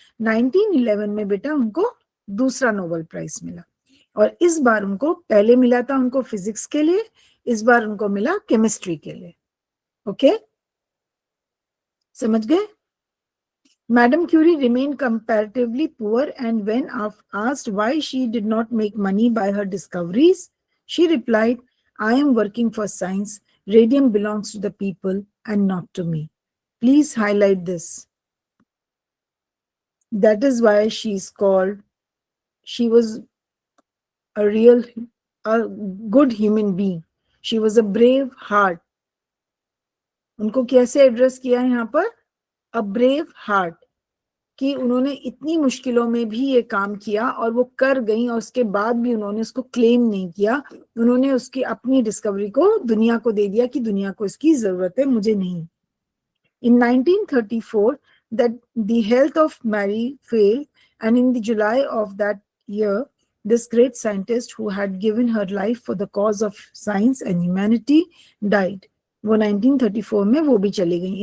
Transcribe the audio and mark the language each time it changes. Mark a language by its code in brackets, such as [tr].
[hi] 1911 में बेटा उनको दूसरा नोबेल प्राइज मिला. और इस बार उनको पहले मिला था उनको फिजिक्स के लिए, इस बार उनको मिला केमिस्ट्री के लिए. ओके, समझ गए? [en] Madam Curie remained comparatively poor, and when asked why she did not make money by her discoveries, she replied, I am working for science Radium belongs to the people and not to me. Please highlight this. That is why she was a good human being. She was a brave heart. [hi] उनको कैसे address किया है यहाँ पर? [en] A brave heart. [hi] कि उन्होंने इतनी मुश्किलों में भी ये काम किया और वो कर गई, और उसके बाद भी उन्होंने उसको क्लेम नहीं किया. उन्होंने उसकी अपनी डिस्कवरी को दुनिया को दे दिया कि दुनिया को इसकी जरूरत है, मुझे नहीं. [en] In 1934, that the health of Mary failed, and in the July of that year, this great scientist who had given her life for the cause of science and humanity died. [hi] वो 1934 में वो भी चली गई.